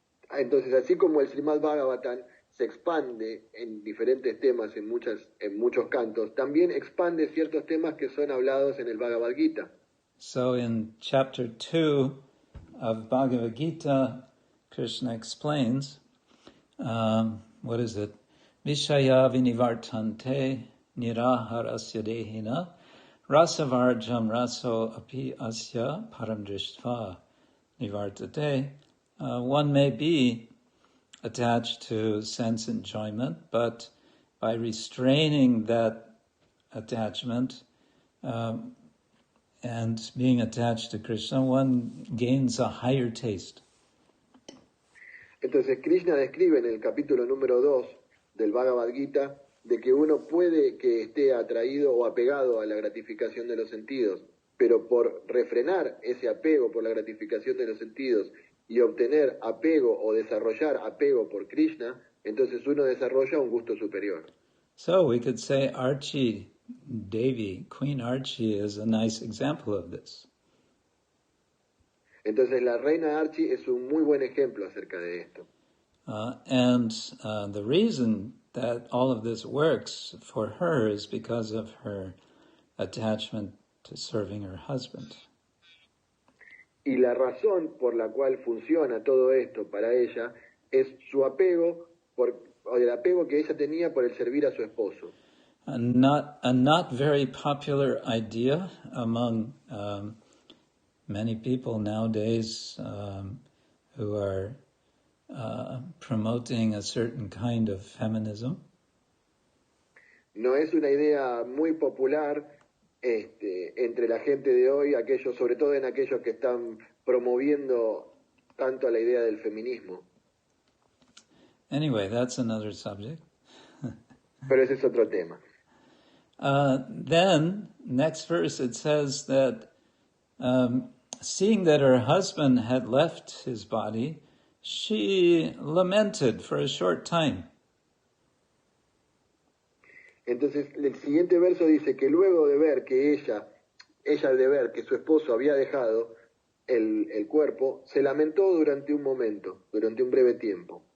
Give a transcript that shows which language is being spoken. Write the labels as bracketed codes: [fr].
[es] Entonces, así como el Srimad-Bhagavatam se expande en diferentes temas, en muchos cantos, también expande ciertos temas que son hablados en el Bhagavad Gita. [en] So in chapter 2 of Bhagavad Gita, Krishna explains, what is it? [sa] Vishaya vinivartante niraharasya dehina rasavarjam raso api asya paramdrishtva nivartate. [en] One may be attached to sense enjoyment, but by restraining that attachment and being attached to Krishna, one gains a higher taste. [es] Entonces Krishna describe en el capítulo número 2 del Bhagavad Gita de que uno puede que esté atraído o apegado a la gratificación de los sentidos, pero por refrenar ese apego por la gratificación de los sentidos y obtener apego o desarrollar apego por Krishna, entonces uno desarrolla un gusto superior. [en] So we could say Archie Devi, Queen Archie, is a nice example of this. [es] Entonces la reina Archie es un muy buen ejemplo acerca de esto. [en] And the reason that all of this works for her is because of her attachment to serving her husband. [es] Y la razón por la cual funciona todo esto para ella es su apego, o el apego que ella tenía por el servir a su esposo. [en] A not very popular idea among many people nowadays who are promoting a certain kind of feminism. [es] No es una idea muy popular entre la gente de hoy, sobre todo en aquellos que están promoviendo tanto la idea del feminismo. [en] Anyway, that's another subject. [es] Pero ese es otro tema. [en] Then, next verse, it says that seeing that her husband had left his body, she lamented for a short time. [es] Entonces, el siguiente verso dice que luego de ver que ella de ver que su esposo había dejado, el cuerpo, se lamentó durante un momento, durante un breve tiempo.